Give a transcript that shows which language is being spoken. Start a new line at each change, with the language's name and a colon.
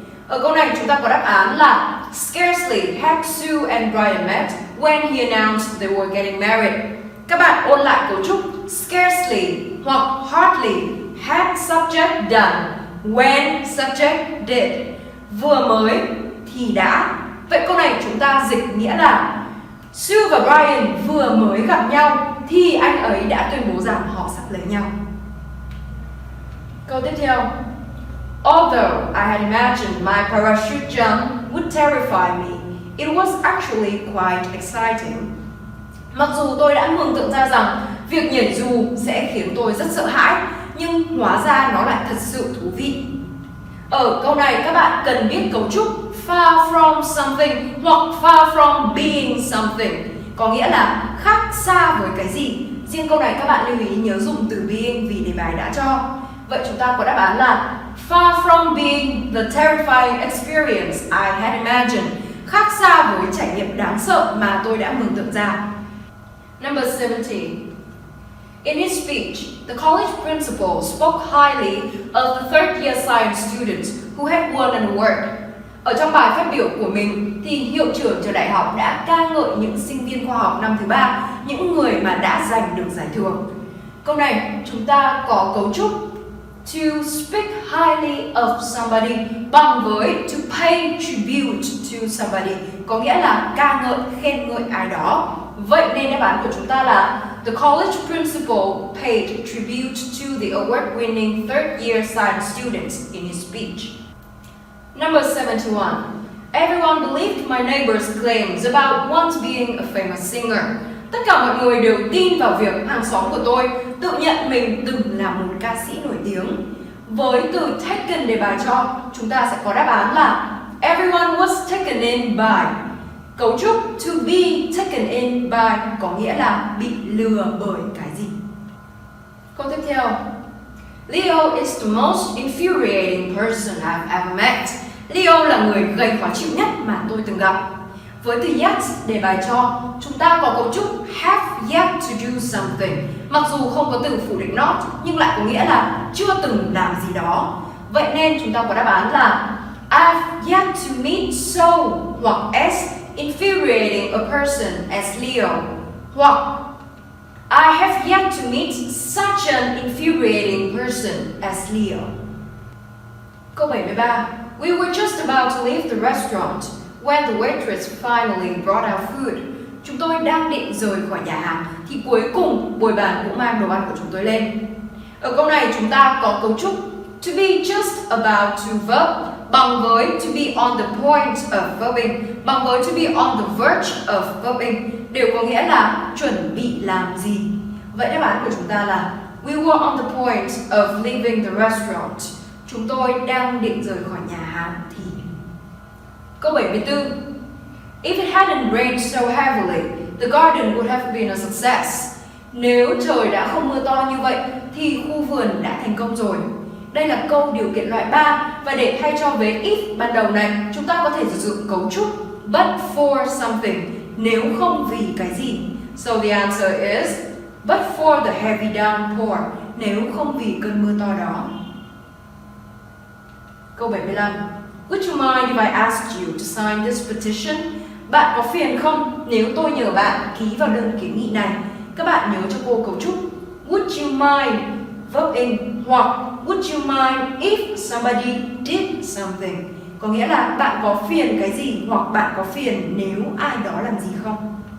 Vietnamese: Ở câu này chúng ta có đáp án là
English: scarcely had Sue and Brian met when he announced they were getting married.
Vietnamese: Các bạn ôn lại cấu trúc scarcely hoặc hardly,
English: had subject done, when subject did,
Vietnamese: vừa mới thì đã. Vậy câu này chúng ta dịch nghĩa là Sue và Brian vừa mới gặp nhau thì anh ấy đã tuyên bố rằng họ sắp lấy nhau. Câu tiếp theo.
English: Although I had imagined my parachute jump would terrify me, it was actually quite exciting.
Vietnamese: Mặc dù tôi đã mường tượng ra rằng việc nhảy dù sẽ khiến tôi rất sợ hãi, nhưng hóa ra nó lại thật sự thú vị. Ở câu này các bạn cần biết cấu trúc far from something hoặc
English: far from being something,
Vietnamese: có nghĩa là khác xa với cái gì. Riêng câu này các bạn lưu ý nhớ dùng từ being vì đề bài đã cho. Vậy chúng ta có đáp án là
English: far from being the terrifying experience I had imagined,
Vietnamese: khác xa với trải nghiệm đáng sợ mà tôi đã mường tượng ra.
English: Number 70. In his speech, the college principal spoke highly of the third year science students who had won an award.
Vietnamese: Ở trong bài phát biểu của mình thì hiệu trưởng trường đại học đã ca ngợi những sinh viên khoa học năm thứ 3, những người mà đã giành được giải thưởng. Câu này chúng ta có cấu trúc
English: to speak highly of somebody
Vietnamese: bằng với
English: to pay tribute to somebody,
Vietnamese: có nghĩa là ca ngợi, khen ngợi ai đó. Vậy nên đáp án của chúng ta là
English: the college principal paid tribute to the award-winning third-year science students in his speech. Number 71. Everyone believed my neighbor's claims about once being a famous singer.
Vietnamese: Tất cả mọi người đều tin vào việc hàng xóm của tôi tự nhận mình từng là một ca sĩ nổi tiếng. Với từ taken đề bài cho, chúng ta sẽ có đáp án là
English: everyone was taken in by.
Vietnamese: Cấu trúc to be taken in by có nghĩa là bị lừa bởi cái gì. Câu tiếp theo.
English: Leo is the most infuriating person I've ever met.
Vietnamese: Leo là người gây khó chịu nhất mà tôi từng gặp. Với từ yet để bài cho, chúng ta có cấu trúc
English: have yet to do something.
Vietnamese: Mặc dù không có từ phủ định not, nhưng lại có nghĩa là chưa từng làm gì đó. Vậy nên chúng ta có đáp án là
English: I've yet to meet so hoặc as infuriating a person as Leo, hoặc I have yet to meet such an infuriating person as Leo. Câu 73. We were just about to leave the restaurant when the waitress finally brought our food.
Vietnamese: Chúng tôi đang định rời khỏi nhà hàng thì cuối cùng bồi bàn cũng mang đồ ăn của chúng tôi lên. Ở câu này chúng ta có cấu trúc to be just about to verb bằng với
English: to be on the point of verbing
Vietnamese: bằng với
English: to be on the verge of verbing
Vietnamese: đều có nghĩa là chuẩn bị làm gì. Vậy đáp án của chúng ta là
English: we were on the point of leaving the restaurant.
Vietnamese: Chúng tôi đang định rời khỏi nhà hàng thì. Câu 74.
English: If it hadn't rained so heavily, the garden would have been a success.
Vietnamese: Nếu trời đã không mưa to như vậy thì khu vườn đã thành công rồi. Đây là câu điều kiện loại 3 và để thay cho vế if ban đầu này, chúng ta có thể sử dụng cấu trúc
English: but for something,
Vietnamese: nếu không vì cái gì.
English: So the answer is but for the heavy downpour,
Vietnamese: nếu không vì cơn mưa to đó. Câu 75.
English: Would you mind if I asked you to sign this petition?
Vietnamese: Bạn có phiền không nếu tôi nhờ bạn ký vào đơn kiến nghị này? Các bạn nhớ cho cô cấu trúc would you mind verb in hoặc
English: would you mind if somebody did something,
Vietnamese: có nghĩa là bạn có phiền cái gì hoặc bạn có phiền nếu ai đó làm gì không.